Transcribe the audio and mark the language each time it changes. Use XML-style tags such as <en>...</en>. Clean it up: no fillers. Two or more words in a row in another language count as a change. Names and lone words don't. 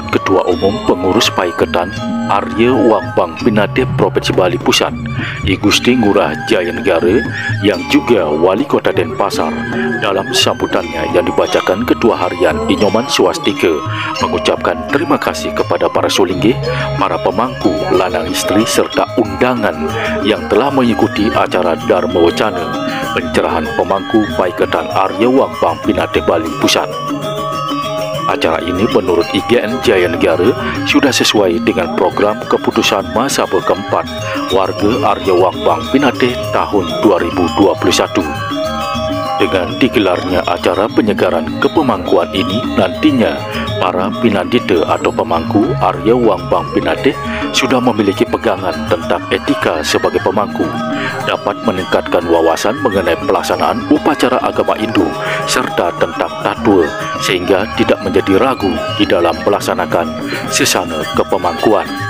<id>Ketua Umum Pengurus Paiketan Arya Wangbang Pinatih Provinsi Bali Pusat, I Gusti Ngurah Jayanegara yang juga Wali Kota Denpasar, dalam sambutannya yang dibacakan Ketua Harian Inyoman Swastika mengucapkan terima kasih kepada para sulinggih, para pemangku,</id> <ban>lanang istri</ban> <id>serta undangan yang telah mengikuti acara Dharma Wacana pencerahan pemangku Paiketan Arya Wangbang Pinatih Bali Pusat. Acara ini menurut IGN Jaya Negara sudah sesuai dengan program keputusan masa keempat warga Arya Wangbang Pinatih tahun 2021. Dengan digelarnya acara penyegaran kepemangkuan ini, nantinya para pinandita atau pemangku Arya Wangbang Pinatih sudah memiliki pegangan tentang etika sebagai pemangku, dapat meningkatkan wawasan mengenai pelaksanaan upacara agama Hindu serta tentang tatwa, sehingga tidak menjadi ragu di dalam melaksanakan sesana kepemangkuan.</id>